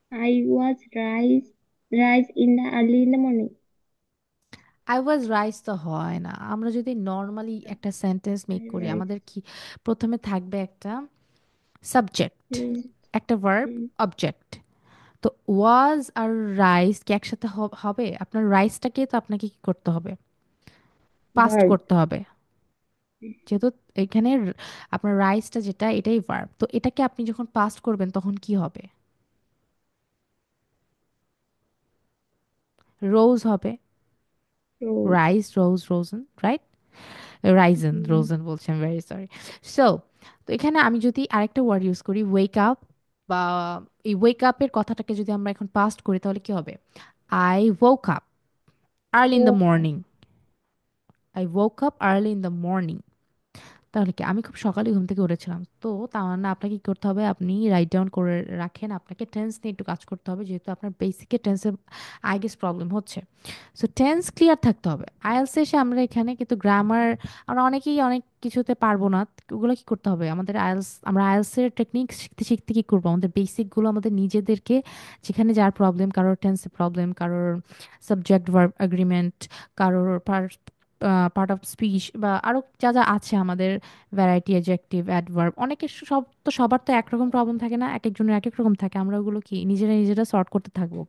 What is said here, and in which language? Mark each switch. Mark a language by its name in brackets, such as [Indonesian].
[English] I was rise in the early in the morning. I was rise [Bangla] তো হয় না, আমরা যদি নর্মালি একটা সেন্টেন্স মেক করি [English] Rise, [Bangla] আমাদের কি প্রথমে থাকবে একটা সাবজেক্ট, [English] rise, [Bangla] একটা ভার্ব, [English] rise. [Bangla] অবজেক্ট। তো ওয়াজ আর রাইস কি একসাথে হবে? আপনার রাইসটাকে তো আপনাকে কি করতে হবে, পাস্ট [English] Verb. [Bangla] করতে হবে, যেহেতু এখানে আপনার রাইসটা যেটা এটাই ভার্ব, তো এটাকে আপনি যখন পাস্ট করবেন তখন কি হবে? রোজ হবে, [English] Rose. Rise, rose, রোজেন, right? Risen, Mm, [Bangla] Rosen বলছি, আমি ভেরি সরি। সো তো এখানে আমি যদি আরেকটা ওয়ার্ড ইউজ করি, ওয়েক আপ, বা এই ওয়েক আপের কথাটাকে যদি আমরা এখন পাস্ট করি তাহলে কি হবে? [English] I woke up early in the woke up. morning, I woke up early in the morning। [Bangla] তাহলে কি আমি খুব সকালে ঘুম থেকে উঠেছিলাম, তো তার মানে আপনাকে কি করতে হবে, আপনি রাইট ডাউন করে রাখেন, আপনাকে টেন্স নিয়ে একটু কাজ করতে হবে, যেহেতু আপনার বেসিকে টেন্সের [English] I guess [Bangla] প্রবলেম হচ্ছে। সো টেন্স ক্লিয়ার থাকতে হবে। আইএলস এসে আমরা এখানে কিন্তু গ্রামার, আমরা অনেকেই অনেক কিছুতে পারবো না, ওগুলো কি করতে হবে আমাদের, আইএলস, আমরা আইএলস এর টেকনিক শিখতে শিখতে কি করবো, আমাদের বেসিকগুলো আমাদের নিজেদেরকে, যেখানে যার প্রবলেম, কারোর টেন্সে প্রবলেম, কারোর সাবজেক্ট ভার্ব এগ্রিমেন্ট, কারোর পার্ট অফ স্পিচ, বা আরো যা যা আছে আমাদের, ভ্যারাইটি, অ্যাডজেক্টিভ, অ্যাডভার্ব, অনেকের সব তো, সবার তো একরকম প্রবলেম থাকে না, এক একজনের এক এক রকম থাকে, আমরা ওগুলো কি নিজেরা নিজেরা সর্ট করতে থাকবো।